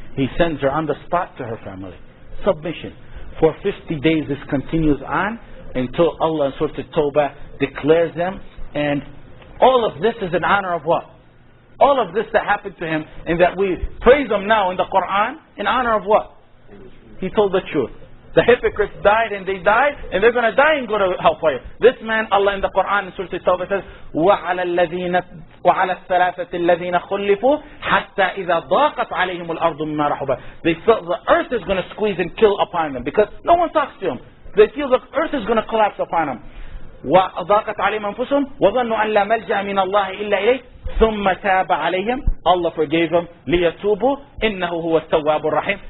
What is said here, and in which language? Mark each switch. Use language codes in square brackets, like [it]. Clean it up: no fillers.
[en] He sends her on the spot to her family. Submission. For 50 days this continues on until Allah in Surah At-Tawbah declares them, and all of this is in honor of what? All of this that happened to him, and that we praise him now in the Quran, in honor of what? He told the truth. The hypocrites died and they died, and they're going to die and go to hellfire. This man, Allah in the Quran in Surah At-Tawbah says, [ar] وَعَلَى الثَّلَاثَةِ الَّذِينَ خُلِّفُوا حَتَّى إِذَا ضَاقَتْ عَلَيْهِمُ الْأَرْضُ مِمَّا رَحُبَتْ. [en] They felt the earth is going to squeeze and kill upon them, because no one talks to them. They feel the earth is going to collapse upon them. [ar] وَضَاقَتْ عَلَيْهِمْ أَنفُسُهُمْ وَظَنُّوا أَنْ لَا مَلْجَأَ مِنَ اللَّهِ إِلَّا إِلَيْهِ ثُمَّ تَابَ عَلَيْهِمْ. [en] Allah forgave them. [ar] لِيَتُوبُوا إِنَّهُ هُوَ التَّوَّابُ الرَّحِيمُ.